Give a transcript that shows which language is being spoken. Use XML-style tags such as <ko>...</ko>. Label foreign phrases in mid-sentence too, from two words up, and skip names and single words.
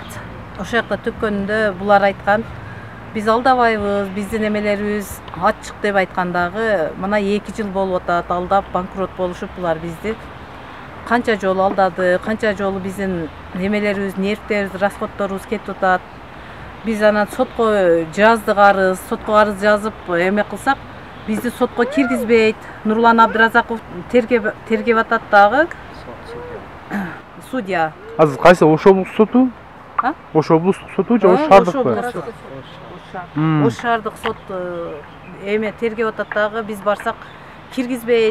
<ky>Ошол жакта төккөндө булар айткан, биз алдабайбыз, биздин эмелерибиз ачык деп айткандагы, мына 2 жыл болуп атат, алдап банкрот болушуп булар бизди. Канча жолу алдады, канча жолу биздин эмелерибиз, нервтерибиз, расходторубуз кетип атат. Биз ана сотко жаздык арыз, сотко арыз жазып эме кылсак, бизди сотко киргизбейт. Нурлан Абдыразаков тергеп атат дагы. Судья. Азыр кайсы Ош облустук соту? Ош облустук соту же Ош шаардыкпы? Ош шаардык сот эме тергеп атат дагы, биз барсак киргизбейт.</ky>